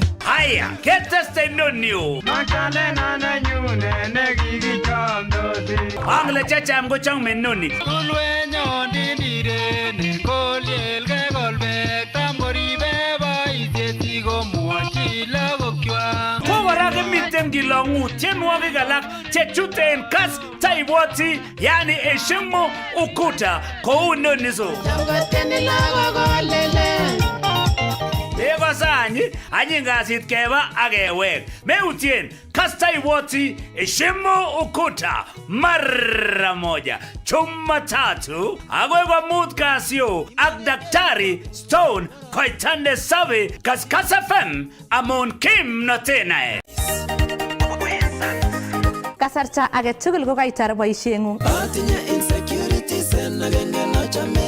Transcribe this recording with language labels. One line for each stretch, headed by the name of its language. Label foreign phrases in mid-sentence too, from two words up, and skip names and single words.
Kalenjin: Haya, keteste inonio Angle chacham kochang menoni Tulwenyon dinireni kolyelke kolbek tam koribe boisiet komwochi lagokwak. Kora kimiten kilong'ut tienwogik alak chechute en Kass taibwoti
Swahili: yani heshimu ukuta
Kalenjin: kou inoniso Changoteni lagok kolele Ego sanyi, anyi ngasit keba agewek. Meutien, Kass taiwoti,
Swahili: heshimu ukuta, mara moja. Jumatatu,
Kalenjin: agoi kwa mut kasio, ak Daktari Stone, koitande sabi, Kass FM, amon kim notenae. Kasarta age tugul ko kaitar boisieng'ung. Atinye insecurities en agenge nochome.